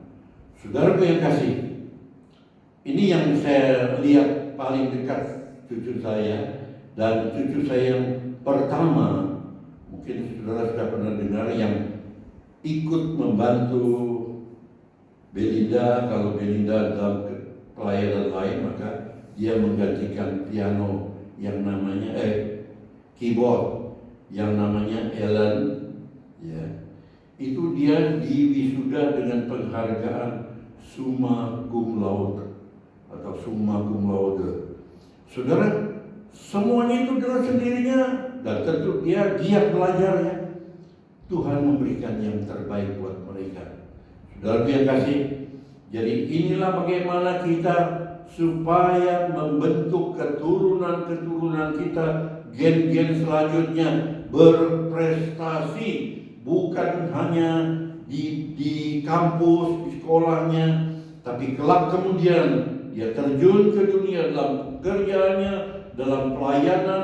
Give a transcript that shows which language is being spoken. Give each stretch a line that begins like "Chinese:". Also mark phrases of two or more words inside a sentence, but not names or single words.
Indonesian: Saudara yang kasih, ini yang saya lihat paling dekat cucu saya, dan cucu saya yang pertama, mungkin saudara sudah pernah dengar, yang ikut membantu Belinda. Kalau Belinda dalam pelayanan lain, maka dia menggantikan piano yang namanya keyboard yang namanya Ellen, itu dia diwisuda dengan penghargaan
Latin: summa cum laude
Indonesian: atau
Latin: summa cum laude.
Indonesian: Saudara, semuanya itu dengan sendirinya, dan tentu dia giat belajarnya. Tuhan memberikan yang terbaik buat mereka. Saudara yang kasih, jadi inilah bagaimana kita supaya membentuk keturunan-keturunan kita, gen-gen selanjutnya berprestasi, bukan hanya di kampus, di sekolahnya, tapi kelak kemudian dia terjun ke dunia dalam pekerjaannya, dalam pelayanan.